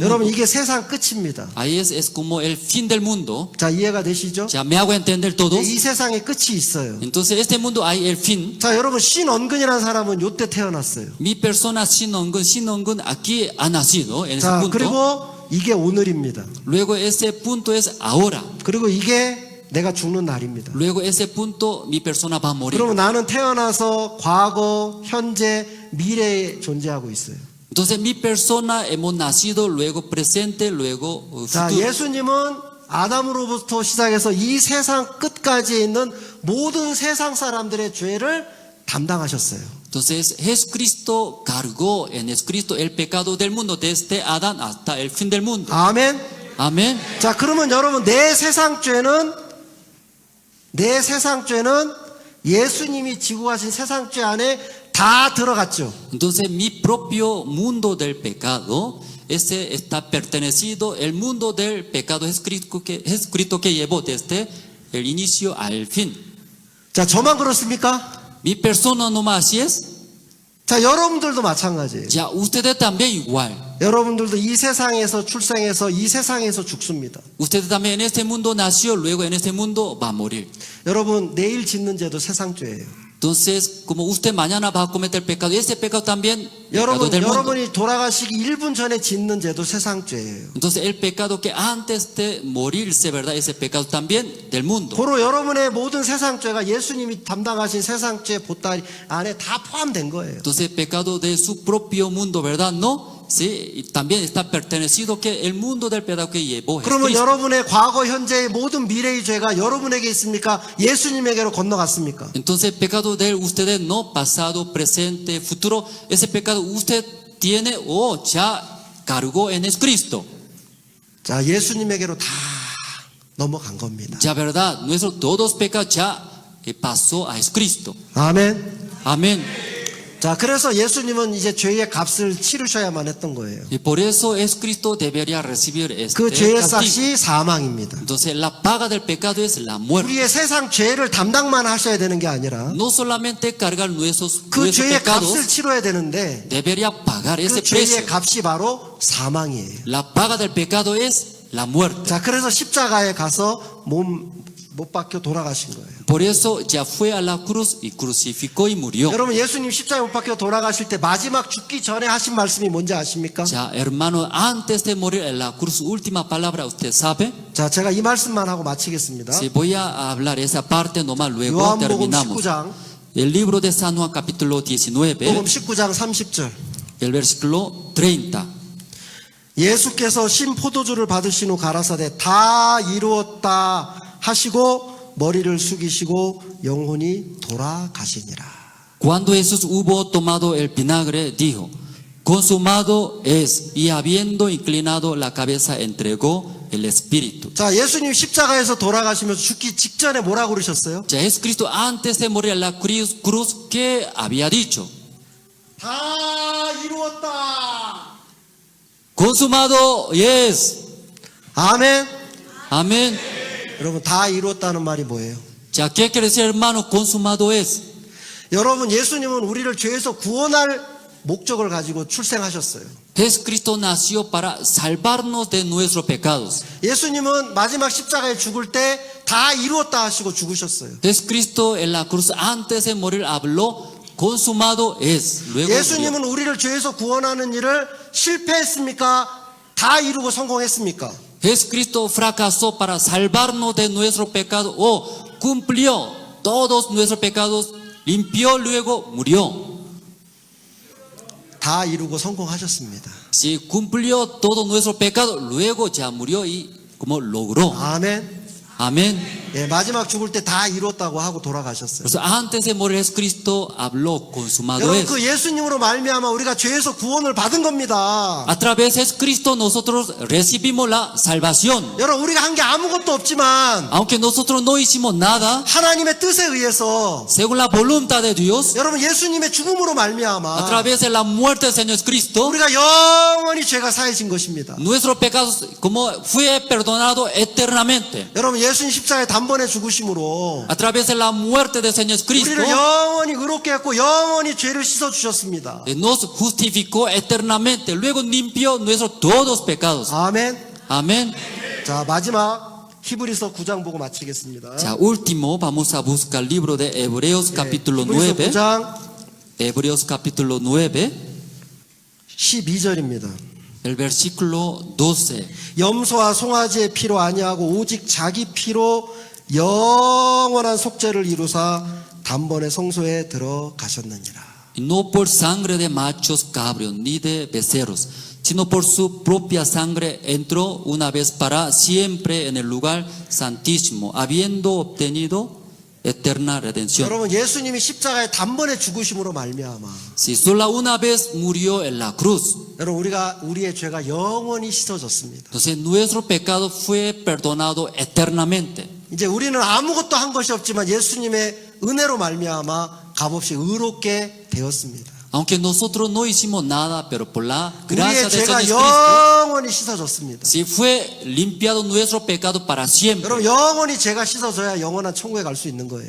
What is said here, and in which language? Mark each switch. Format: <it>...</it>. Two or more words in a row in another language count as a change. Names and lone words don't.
<ko>여러분</ko> <es>mundo.</es> <ko>이게 세상 끝입니다.</ko> <es>Ahí es como el fin del mundo.</es> <ko>자, 이해가 되시죠?</ko> <es>Ya, ¿me hago entender todos?</es> <ko>이 세상에 끝이 있어요.</ko> <es>Entonces, este mundo hay el fin.</es> <ko>자, 여러분 신언근이라는 사람은 요때 태어났어요.</ko> <es>Mi persona sin ongun aquí ha nacido en ese</es> <ko>자,</ko> <es>punto.</es> <ko>그리고 이게 오늘입니다.</ko> <es>Luego ese punto es ahora.</es> <ko>그리고 이게 내가 죽는 날입니다.</ko> <es>Luego ese punto mi persona va a morir.</es> <ko>그러면 나는 태어나서 과거, 현재, 미래에 존재하고 있어요.</ko> <es>Entonces mi persona hemos nacido, luego presente, luego</es> <ko>자,</ko> <es>futuro.</es> <ko>예수님은 아담으로부터 시작해서 이 세상 끝까지 있는 모든 세상 사람들의 죄를 담당하셨어요.</ko> <es>Entonces Jesucristo cargó en Jesucristo el pecado del mundo desde Adán hasta el fin del mundo.</es> <ko>아멘.</ko> <es>Amén.</es> <ko>자, 그러면 여러분 내 세상 죄는 예수님이 지고 가신 세상 죄 안에 다 들어갔죠.</ko> <es>Entonces mi propio mundo del pecado, ese está pertenecido, el mundo del pecado Jesucristo que llevó desde el inicio al fin.</es> <ko>자, 저만 그렇습니까?</ko> <es>Mi persona nomás así es.</es> <ko>자, 여러분들도 마찬가지예요.</ko> <es>Ya ustedes también igual.</es> <ko>여러분들도 이 세상에서 출생해서 이 세상에서 죽습니다.</ko> <es>Usted también en este mundo nació, luego en este mundo va a morir.</es> <ko>여러분, 내일 짓는 죄도 세상죄예요.</ko> <es>Entonces, como usted mañana va a cometer pecado, y ese pecado también pecado del mundo.</es> <ko>여러분이 돌아가시기 1분 전에 짓는 죄도 세상죄예요.</ko> <es>Entonces, el pecado que antes de morirse, ¿verdad? Ese pecado también del mundo.</es> <ko>고로 여러분의 모든 세상죄가 예수님이 담당하신 세상죄 보따리 안에 다 포함된 거예요.</ko> <es>Entonces, el pecado de su propio mundo, ¿verdad? No. Sí, y también está pertenecido que el mundo del pecado que llevó</es> <ko>그러면</ko> <es>Jesucristo.</es> <ko>여러분의 과거, 현재의 모든 미래의 죄가 여러분에게 있습니까? 예수님에게로 건너갔습니까?</ko> <es>Entonces, el pecado de ustedes, no pasado, presente, futuro, ese pecado usted tiene o ya cargó en Jesucristo.</es> <ko>자, 예수님에게로 다 넘어간 겁니다.</ko> <es>Ya, ¿verdad? Nuestros todos pecados ya pasó a Jesucristo.</es> <ko>아멘.</ko> <es>Amén.</es> <ko>자, 그래서 예수님은 이제 죄의 값을 치르셔야만 했던 거예요.</ko> <es>Y por eso Jesucristo debería recibir</es> <ko>그</ko> <es>este</es> <ko>죄의</ko> <es>castigo.</es> <ko>싹이 사망입니다.</ko> <es>Entonces, la paga del pecado es la muerte.</es> <ko>우리의 세상 죄를 담당만 하셔야 되는 게 아니라</ko> <es>No solamente cargar nuestros</es> <ko>그 죄의</ko> <es>pecados,</es> <ko>값을 치러야 되는데</ko> <es>debería pagar ese</es> <ko>그 죄의</ko> <es>precio.</es> <ko>값이 바로 사망이에요.</ko> <es>La paga del pecado es la muerte.</es> <ko>자, 그래서 십자가에 가서 몸 못 박혀 돌아가신 거예요.</ko> <es>Por eso ya fue a la cruz y crucificó y murió.</es> <ko>여러분, 예수님 십자가에 못 박혀 돌아가실 때 마지막 죽기 전에 하신 말씀이 뭔지 아십니까?</ko> <es>Ya, hermano, antes de morir en la cruz, última palabra, ¿usted sabe?</es> <ko>자, 제가 이 말씀만 하고 마치겠습니다.</ko> <es>Si voy a hablar esa parte nomás, luego</es> <ko>요한복음</ko> <es>terminamos.</es> <ko>19장,</ko> <es>El libro de San Juan, capítulo 19,</es> <ko>복음 19장 30절.</ko> <es>el versículo 30.</es> <ko>예수께서 신 포도주를 받으신 후 가라사대 다 이루었다 하시고 머리를 숙이시고 영혼이 돌아가시니라.</ko> <es>Cuando Jesús hubo tomado el vinagre, dijo, consumado es, y habiendo inclinado la cabeza, entregó el espíritu.</es> <ko>자, 예수님 십자가에서 돌아가시면서 죽기 직전에 뭐라고 그러셨어요?</ko> <es>Ya Jesucristo antes de morir en la cruz, ¿qué había dicho?</es> <ko>다 이루었다.</ko> <es>Consumado es.</es> <ko>아멘.</ko> <es>Amén.</es> <ko>여러분, 다 이루었다는 말이 뭐예요?</ko> <es>Ya, ¿qué quiere decir, hermano? Consumado es.</es> <ko>여러분, 예수님은 우리를 죄에서 구원할 목적을 가지고 출생하셨어요.</ko> <es>Jesucristo nació para salvarnos de nuestros pecados.</es> <ko>예수님은 마지막 십자가에 죽을 때 다 이루었다 하시고 죽으셨어요.</ko> <es>Jesucristo en la cruz antes de morir habló, consumado es. Luego murió.</es> <ko>예수님은 우리를 죄에서 구원하는 일을 실패했습니까? 다 이루고 성공했습니까?</ko> <es>Jesucristo fracasó para salvarnos de nuestro pecado o cumplió todos nuestros pecados, limpió, luego murió.</es> <ko>다 이루고 성공하셨습니다.</ko> <es>Si cumplió todo nuestro pecado, luego ya murió y como logró.</es> <ko>아멘.</ko> <es>Amén.</es> <ko>예, 마지막 죽을 때 다 이뤘다고 하고 돌아가셨어요.</ko> <es>Por eso antes de morir Jesucristo habló, consumado</es> <ko>여러분,</ko> <es>es.</es> <ko>그 예수님으로 말미암아 우리가 죄에서 구원을 받은 겁니다.</ko> <es>A través de Jesucristo nosotros recibimos la salvación.</es> <ko>여러분, 우리가 한 게 아무것도 없지만</ko> <es>Aunque nosotros no hicimos nada,</es> <ko>하나님의 뜻에 의해서</ko> <es>según la voluntad de Dios,</es> <ko>여러분, 예수님의 죽음으로</ko> <es>a</es> <ko>말미암아</ko> <es>través de la muerte del Señor Jesucristo,</es> <ko>우리가 영원히 죄가 사해진 것입니다.</ko> <es>nuestros pecados como fue perdonado eternamente.</es> <ko>여러분, 예수님 십자가에 단번에 죽으심으로</ko> <es>A través de la muerte del Señor Jesucristo,</es> <ko>우리를 영원히 의롭게 했고 영원히 죄를 씻어 주셨습니다.</ko> <es>nos justificó eternamente. Luego limpió nuestros todos pecados.</es> <ko>아멘.</ko> <es>Amén.</es> <ko>자, 마지막 히브리서 9장 보고 마치겠습니다.</ko> <es>Ya, último, vamos a buscar el libro de Hebreos capítulo</es> <ko>히브리서</ko> <es>9.</es> <ko>9장</ko> <es>Hebreos capítulo 9,</es> <ko>12절입니다.</ko> <es>el versículo 12.</es> <ko>염소와 송아지의 피로 아니하고 오직 자기 피로 영원한 속죄를 이루사 단번에 성소에 들어가셨느니라.</ko> <es>Y no por sangre de machos cabríos ni de becerros, sino por su propia sangre entró una vez para siempre en el lugar santísimo, habiendo obtenido eterna redención.</es> <ko>여러분, 예수님이 십자가에 단번에 죽으심으로 말미암아</ko> <es>Si solo una vez murió en la cruz,</es> <ko>여러분, 우리의 죄가 영원히 씻어졌습니다.</ko> <es>entonces nuestro pecado fue perdonado eternamente.</es> <ko>이제 우리는 아무것도 한 것이 없지만 예수님의 은혜로 말미암아 값없이 의롭게 되었습니다.</ko> <es>Aunque nosotros no hicimos nada, pero por la gracia</es> <ko>우리의</ko> <es>de</es> <ko>죄가</ko> <es>Jesucristo,</es> <ko>영원히 씻어졌습니다.</ko> <es>si fue limpiado nuestro pecado para siempre.</es> <ko>여러분 영원히 죄가 씻어져야 영원한 천국에 갈 수 있는 거예요.</ko>